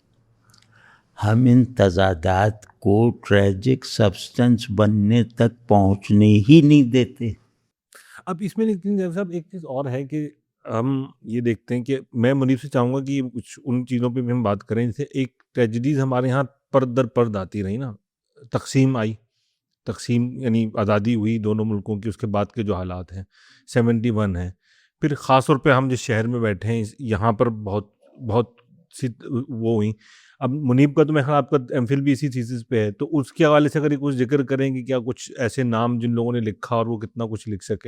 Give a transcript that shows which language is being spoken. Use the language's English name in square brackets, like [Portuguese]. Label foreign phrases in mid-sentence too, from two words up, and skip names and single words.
[Urdu] ہم ان تضادات کو [English] tragic substance [Urdu] بننے تک پہنچنے ہی نہیں دیتے. اب اس میں لیکن جیسا صاحب ایک چیز اور ہے کہ ہم یہ دیکھتے ہیں کہ میں منیب سے چاہوں گا کہ کچھ ان چیزوں پہ بھی ہم بات کریں. جیسے ایک ٹریجڈیز ہمارے یہاں پرد در پرد آتی رہی نا. تقسیم آئی، تقسیم یعنی آزادی ہوئی دونوں ملکوں کی، اس کے بعد کے جو حالات ہیں 71 ہیں. پھر خاص طور پہ ہم جس شہر میں بیٹھے ہیں یہاں پر بہت بہت سی وہ ہوئیں. اب منیب کا تو میں خیال آپ کا ایم فل بھی اسی تھیسس پہ ہے، تو اس کے حوالے سے اگر کچھ ذکر کریں گے کیا کچھ ایسے نام جن لوگوں نے لکھا اور وہ کتنا کچھ لکھ سکے.